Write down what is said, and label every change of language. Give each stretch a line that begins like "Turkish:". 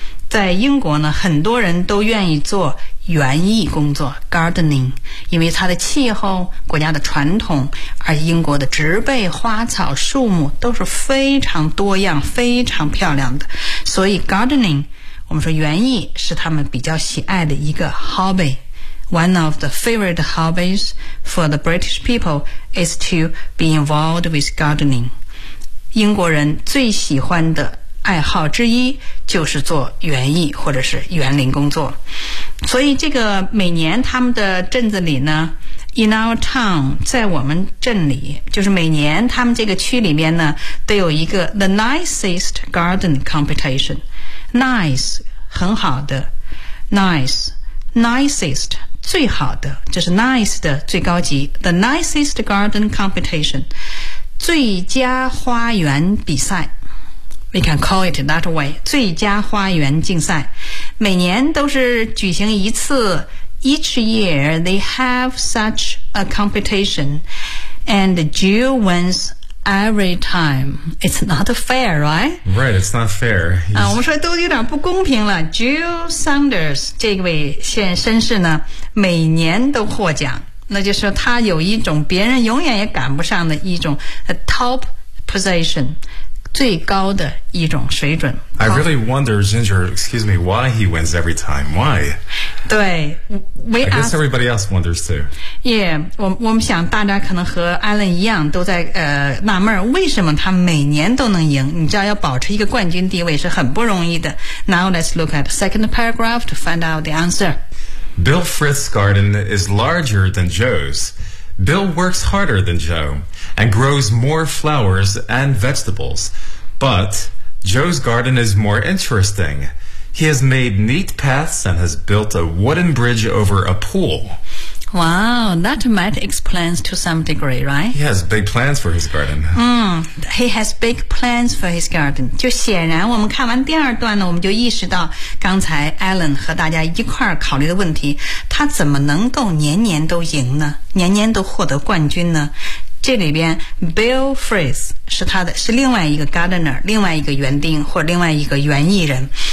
Chinese: 在英国呢，很多人都愿意做园艺工作 gardening, 因为它的气候、国家的传统，而英国的植被、花草、树木都是非常多样、非常漂亮的，所以 gardening, 我们说园艺是他们比较喜爱的一个 hobby.
English: One of the favorite hobbies for the British people is to be involved with gardening.
Chinese: 英国人最喜欢的爱好之一就是做园艺或者是园林工作。所以这个每年他们的镇子里呢
English: in our town,
Chinese: 在我们镇里，就是每年他们这个区里面呢都有一个
English: the nicest garden competition。
Chinese: nice 很好的， nice nicest 最好的，这是 nice 的最高级， the nicest garden competition 最佳花园比赛。
English: We can call it that way,
Chinese: 最佳花园竞赛。每年都是举行一次，
English: Each year they have such a competition, and Jill wins every time. It's not fair, right? Right, it's not fair.
Chinese: 我们说都有点不公平了。 Jill Saunders 这位先生士呢，每年都获奖，那就是他有一种别人永远也赶不上的一种
English: a top position,
Chinese: 最高的一种水准。
English: I really wonder, Ginger, excuse me, why he wins every time. Why? 对 we I guess everybody else wonders too.
Chinese: Yeah, 我们想大家可能和 Alan 一样都在纳闷为什么他每年都能赢。你知道要保持一个冠军地位是很不容易的。
English: Now let's look at the second paragraph to find out the answer. Bill Frith's garden is larger than Joe's. Bill works harder than Joe. And grows more flowers and vegetables. But Joe's garden is more interesting. He has made neat paths and has built a wooden bridge over a pool. Wow, that might explain to some degree, right? He has big plans for his garden. He has big plans for his garden.
Chinese: 就显然我们看完第二段呢，我们就意识到刚才 Alan 和大家一块儿考虑的问题，他怎么能够年年都赢呢？年年都获得冠军呢？这里边 Bill Frith 是他的，是另外一个 gardener, 另外一个园丁或另外一个园艺人。